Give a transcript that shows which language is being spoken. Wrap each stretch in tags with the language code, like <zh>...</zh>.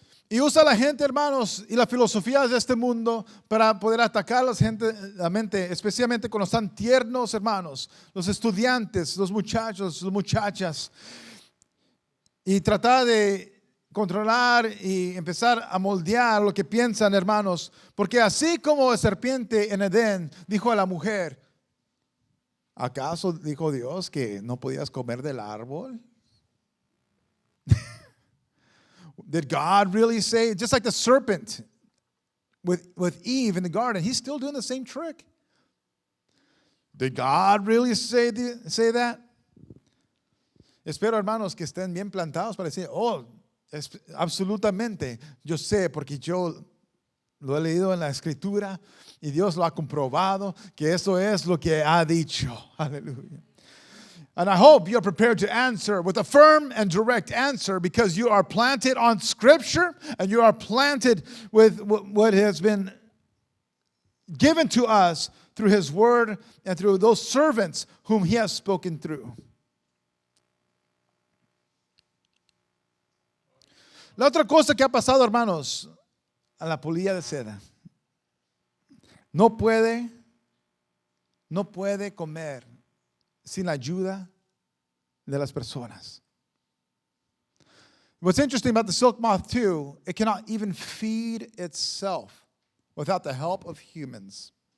<es>Y usa la gente, hermanos, y las filosofías de este mundo para poder atacar a la mente, especialmente cuando están tiernos, hermanos, los estudiantes, los muchachos, las muchachas, y tratar de controlar y empezar a moldear lo que piensan, hermanos, porque así como la serpiente en Edén dijo a la mujer, ¿acaso dijo Dios que no podías comer del árbol?</es> <en>Did God really say, just like the serpent with Eve in the garden, he's still doing the same trick? Did God really say that?</en> <es>Espero, hermanos, que estén bien plantados para decir, oh, absolutamente, yo sé, porque yo lo he leído en la escritura y Dios lo ha comprobado que eso es lo que ha dicho. Aleluya.</es> <en>And I hope you're prepared to answer with a firm and direct answer, because you are planted on Scripture and you are planted with what has been given to us through His Word and through those servants whom He has spoken through.</en> <es>La otra cosa que ha pasado, hermanos, a la polilla de seda, no puede comer sin la ayuda de las personas.</es> <en>What's interesting about the silk moth too, it cannot even feed itself without the help of humans.</en>